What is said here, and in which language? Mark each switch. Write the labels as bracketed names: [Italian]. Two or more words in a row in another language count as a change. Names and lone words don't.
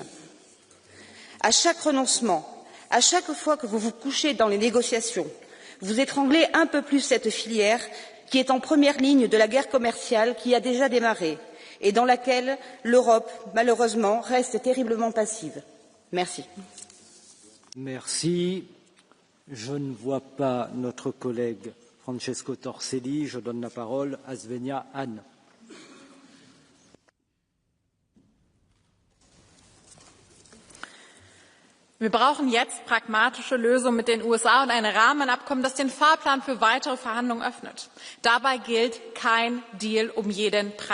[French] À chaque renoncement, à chaque fois que vous vous couchez dans les négociations, vous étranglez un peu plus cette filière qui est en première ligne de la guerre commerciale qui a déjà démarré et dans laquelle l'Europe, malheureusement, reste terriblement passive. Merci. Merci. Je ne vois pas notre collègue Francesco Torselli. Je donne la parole à Svenja Hahn. [German] Wir brauchen jetzt pragmatische Lösungen mit den USA und ein Rahmenabkommen, das den Fahrplan für weitere Verhandlungen öffnet. Dabei gilt kein Deal um jeden Preis.